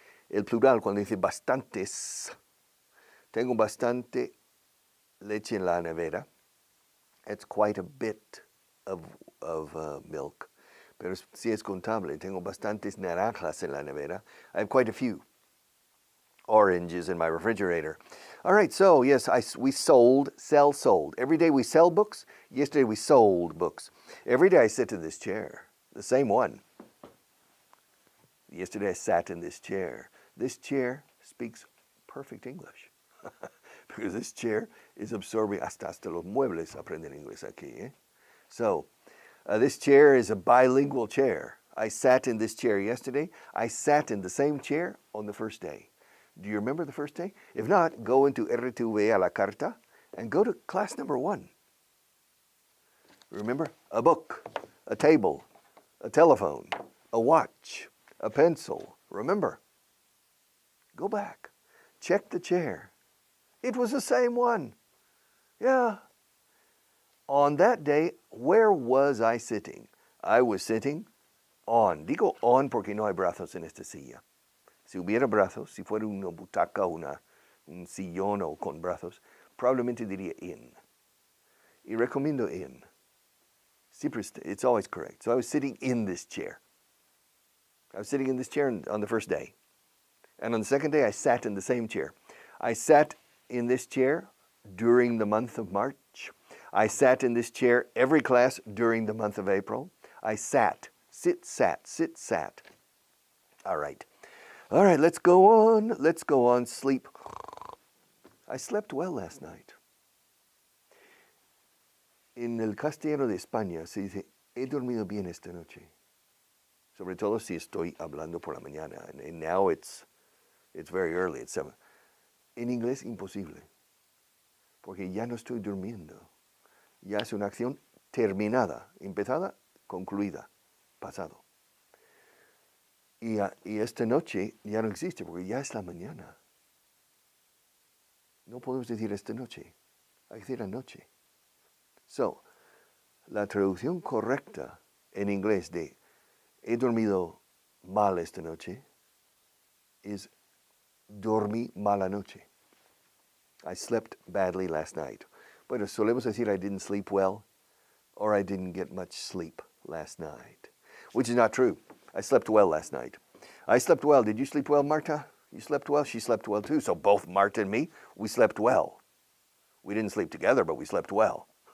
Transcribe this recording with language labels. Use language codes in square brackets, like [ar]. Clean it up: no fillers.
[es] El plural, cuando dice bastantes, tengo bastante leche en la nevera. [en] It's quite a bit of milk. [es] Pero si es contable, tengo bastantes naranjas en la nevera. [en] I have quite a few oranges in my refrigerator. All right, so yes, we sold. Every day we sell books. Yesterday we sold books. Every day I sit in this chair, the same one. Yesterday I sat in this chair. This chair speaks perfect English. Because this chair is absorbing, [es] hasta los muebles aprenden inglés aquí. Eh? [en] So, this chair is a bilingual chair. I sat in this chair yesterday. I sat in the same chair on the first day. Do you remember the first day? If not, go into RTV a la carta and go to class number 1. Remember? A book, a table, a telephone, a watch, a pencil. Remember? Go back. Check the chair. It was the same one. Yeah. On that day, where was I sitting? I was sitting on. [es] Digo on porque no hay brazos en esta silla. Si hubiera brazos, si fuera una butaca o un sillón o con brazos, probablemente diría in. Y recomiendo in. [en] It's always correct. So I was sitting in this chair. I was sitting in this chair on the first day. And on the second day, I sat in the same chair. I sat in this chair during the month of March. I sat in this chair every class during the month of April. I sat, sit, sat, sit, sat. All right. All right, let's go on. Let's go on. Sleep. I slept well last night. [es] En el castellano de España se dice, he dormido bien esta noche. Sobre todo si estoy hablando por la mañana. [en] And now it's very early, it's 7. [es] En inglés, imposible. Porque ya no estoy durmiendo. Ya es una acción terminada, empezada, concluida, pasado. Y esta noche ya no existe porque ya es la mañana. No podemos decir esta noche, hay que decir anoche. So, la traducción correcta en inglés de he dormido mal esta noche is dormí mala noche. [en] I slept badly last night. [es] Bueno, solemos decir [en] I didn't sleep well or I didn't get much sleep last night, which is not true. I slept well last night. I slept well. Did you sleep well, Marta? You slept well? She slept well too. So both Marta and me, we slept well. We didn't sleep together, but we slept well.